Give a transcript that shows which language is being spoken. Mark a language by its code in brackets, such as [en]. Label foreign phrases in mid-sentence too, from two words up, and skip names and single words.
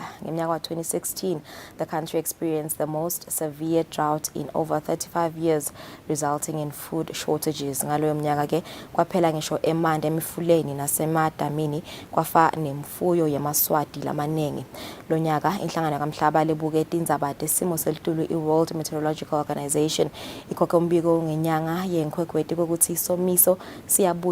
[ss] Ngeminyaka wa [en] 2016, the country experienced the most severe drought in over 35 years, resulting in food shortages. [ss] Ngaloyo mnyaka ke kwaphela ngisho emande emifuleni nasemadamini kwafa nemfuyo yamaswati lamanengi. Lo nyaka inhlangano kaMhlaba lebukete indzaba tesimo selitulu iWorld Meteorological Organization ikhokhe umbiko ngenyanga yenkhwekhweti ukuthi isomiso siyabuya emhlabeni.